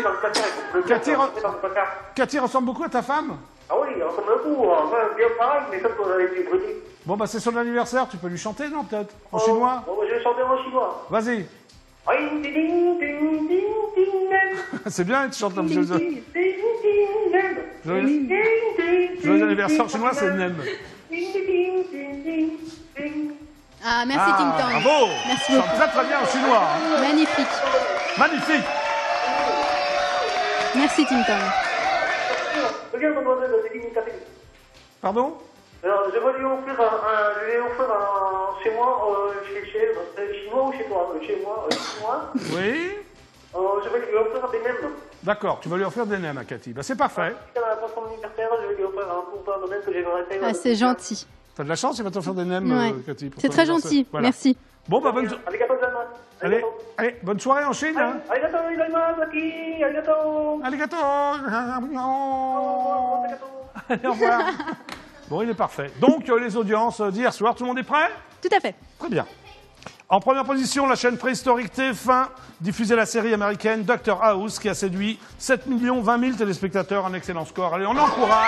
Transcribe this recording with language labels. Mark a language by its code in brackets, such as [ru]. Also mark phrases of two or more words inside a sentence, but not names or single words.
[fr] c'est dans le placard, il faut que je le Cathy, mette dans le placard. Cathy ressemble beaucoup à ta femme? Ah oui, elle ressemble beaucoup. Enfin, bien pareil, mais ça, qu'on avait été brûlé. Bon, bah c'est son anniversaire. Tu peux lui chanter, non, peut-être? En chinois? Bon, je vais chanter en chinois. Vas-y. Ding, ding, ding, ding, ding, ding. C'est bien, tu chantes comme Ding, je... ding, ding, ding, ding. Joyeux- Ding, ding, ding, Joyeux ding, anniversaire ding. chinois, c'est Nem. Ding, ding, ding, ding, ding. Ah, merci Tim Tang. bravo. Merci Tu chantes beaucoup. très très bien en chinois. Hein. Magnifique. Magnifique. Merci Tim Tang. Regarde, mademoiselle, c'est Vinocati. Pardon? Alors, je vais lui offrir chez moi, chez chinois ou chez toi? Chez moi, chinois. Oui. Je vais lui offrir des nems. D'accord, tu vas lui offrir des nems à Cathy. Bah, c'est parfait. Pour son anniversaire, je vais lui offrir un coupon de nems que j'ai resté. Ah, c'est gentil. T'as de la chance, il va t'offrir des nems, Ouais. Cathy. pour C'est ton très anniversaire. gentil. Voilà. Merci. Bon, bah, bonne... [ja] ありがとうございます. [fr] Allez, allez, bonne soirée en Chine. Hein. [ja] ありがとうございます, Aki. [fr] Arigato. Arigato. Arigato. Allez, au revoir. Bon, il est parfait. Donc, les audiences d'hier soir, tout le monde est prêt? Tout à fait. Très bien. En première position, la chaîne préhistorique TF1 diffusait la série américaine Dr House qui a séduit 7 20 000 téléspectateurs, un excellent score. Allez, on encourage